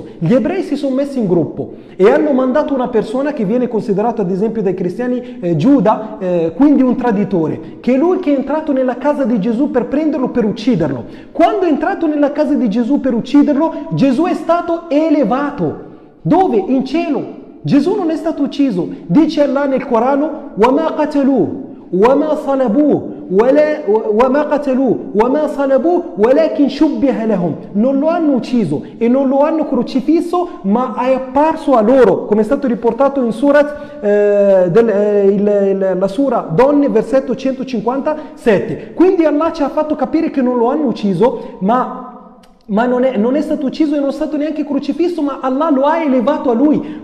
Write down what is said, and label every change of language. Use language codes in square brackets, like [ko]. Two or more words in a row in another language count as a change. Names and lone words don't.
[it] Gli ebrei si sono messi in gruppo e hanno mandato una persona che viene considerato ad esempio dai cristiani Giuda, quindi un traditore, che è lui che è entrato nella casa di Gesù per prenderlo, per ucciderlo. Quando è entrato nella casa di Gesù per ucciderlo, Gesù è stato elevato. Dove? In cielo. Gesù non è stato ucciso. Dice Allah nel Corano: [ar] وَمَا قَتَلُوهُ وَمَا صَلَبُوهُ وَمَا قَتَلُوهُ وَمَا صَلَبُوهُ وَلَكِنْ شُبِّهَ لَهُمْ. [it] Non lo hanno ucciso e non lo hanno crocifisso, ma è apparso a loro, come è stato riportato in Surat, la Sura Donne, versetto 157. Quindi Allah ci ha fatto capire che non lo hanno ucciso, ma non è stato ucciso e non è stato neanche crocifisso, ma Allah lo ha elevato a lui.